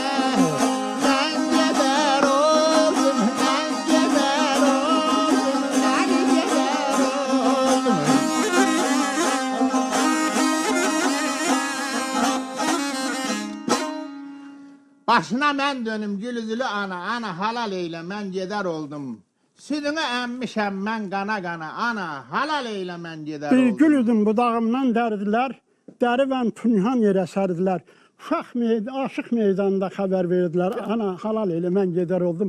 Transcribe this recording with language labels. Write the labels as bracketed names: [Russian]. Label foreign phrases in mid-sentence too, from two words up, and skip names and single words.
[Turkish] Ben gider oldum, ben gider oldum, ben gider oldum. [Azerbaijani] Başına mən dönüm gülüzülü ana, ana halal eyle, mən gedər oldum. Südünü əmmişəm mən qana qana, ana halal eyle, mən gedər Bir oldum. gül üzüm budağımdan dərdilər, dəri və tunhan yerə sərdilər. Aşıq meydanında xəbər verdilər, ana halal elə, mən gedər oldum.